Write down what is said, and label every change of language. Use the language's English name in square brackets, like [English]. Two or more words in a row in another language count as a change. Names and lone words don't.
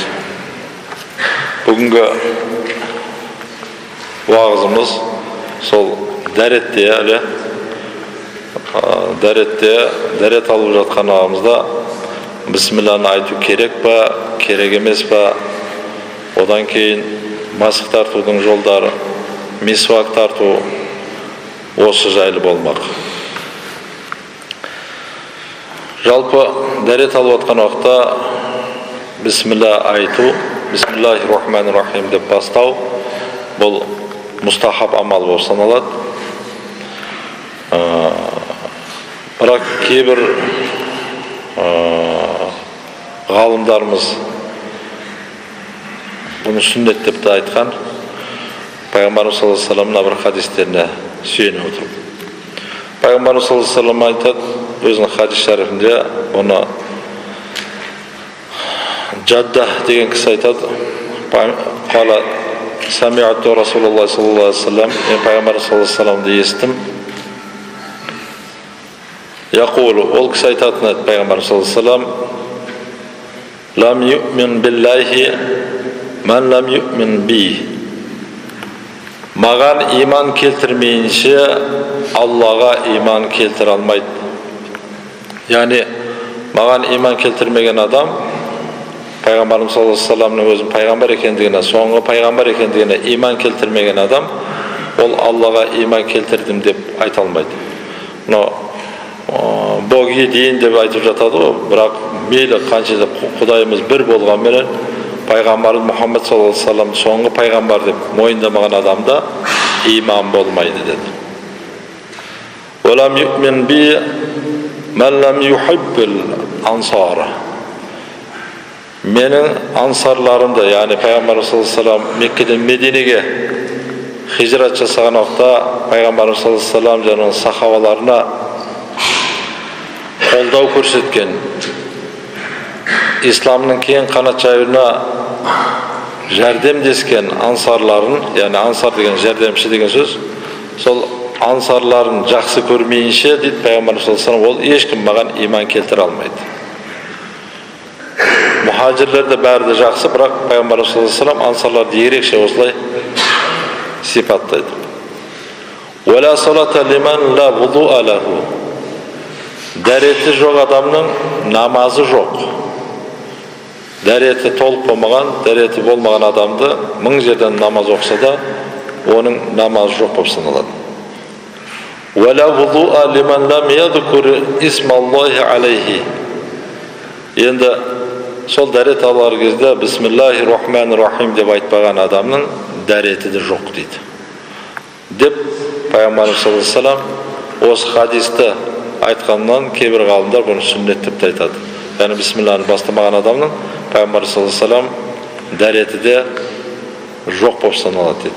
[Kazakh] Бүгінгі уағызымыз сол дәретте, дәрет алып жатқан уағымызда бисмилланы айту керек па, керек емес па, одан кейін масық тартудың жолдары, мисвак тарту, осы жайлы болмақ. Жалпы дәрет алып жатқан уақытта бисмилла айту, бисмиллахир-рахманир-рахим деп бастау, бұл мұстахаб амал болып саналады. Бірақ кейбір ғалымдарымыз бұны сүннет деп те айтқан. Пайғамбарымыз [Arabic] صلى الله عليه وسلم [Kazakh] бір хадистеріне сүйене отырып. Пайғамбарымыз [Arabic] صلى الله عليه وسلم [Kazakh] айтады өзінің хадис шарифінде, оны Жадда деген кісі айтады. [Arabic] قال سمعت رسول الله صلى الله عليه وسلم, [Kazakh] мен Пайғамбарымыз [Arabic] صلى الله عليه وسلم [Kazakh] естім. [Arabic] يقول, [Kazakh] ол кісі айтатын еді Пайғамбарымыз [Arabic] صلى الله عليه وسلم, لم يؤمن بالله من لم يؤمن بي. [Kazakh] Маған иман келтірмейінше Аллаға иман келтіре алмайды. Яғни маған иман келтірмеген адам Пайғамбарымыз [Arabic] صلى الله عليه وسلم [Kazakh] өзін пайғамбар екендігіне, соңғы пайғамбар екендігіне иман келтірмеген адам, ол Аллаға иман келтірдім деп айта алмайды. [Russian] Бог един [Kazakh] деп айтып жатады, бірақ мейлі қанша деп Құдайымыз бір болғанмен, Пайғамбарымыз Мұхаммад [Arabic] صلى الله عليه وسلم [Kazakh] соңғы пайғамбар деп мойындамаған адамда иман болмайды деді. [Arabic] ولم يؤمن بي من لم يحب الأنصار. [Kazakh] Менің ансарларымды, яғни Пайғамбарымыз [Arabic] صلى الله عليه وسلم [Kazakh] Меккеден Мединеге хижрат жасаған уақытта Пайғамбарымыз [Arabic] صلى الله عليه وسلم [Kazakh] және сахабаларына қолдау көрсеткен, исламның кең қанат жаюына жәрдемдескен ансарларын, яғни ансар деген жәрдемші деген сөз, сол ансарларын жақсы көрмейінше дейді Пайғамбарымыз [Arabic] صلى الله عليه وسلم, [Kazakh] ол ешкім маған иман келтіре алмайды. Мұхажирлерді бәрі де жақсы, бірақ Пайғамбарымыз [Arabic] صلى الله عليه وسلم [Kazakh] ансарларды ерекше осылай сипаттайды. [Arabic] ولا صلاة لمن لا وضوء له. [Kazakh] Дәреті жоқ адамның намазы жоқ. Дәреті толық болмаған, дәреті болмаған адамды 1000 жерден намаз оқса да, оның намазы жоқ болып саналады. [Arabic] ولا وضوء لمن لم يذكر اسم الله عليه. [Kazakh] Енді сол дәрет алар кезде бисмиллахир-рахманир-рахим деп айтпаған адамның дәреті де жоқ дейді. Деп пайғамбарымыз [Arabic] صلى الله عليه وسلم [Kazakh] осы хадисті айтқаннан кейбір ғалымдар бұны сүннет деп айтады. Яғни бисмиллахны бастамаған адамның пайғамбарымыз [Arabic] صلى الله عليه وسلم [Kazakh] дәреті де жоқ болып саналады дейді.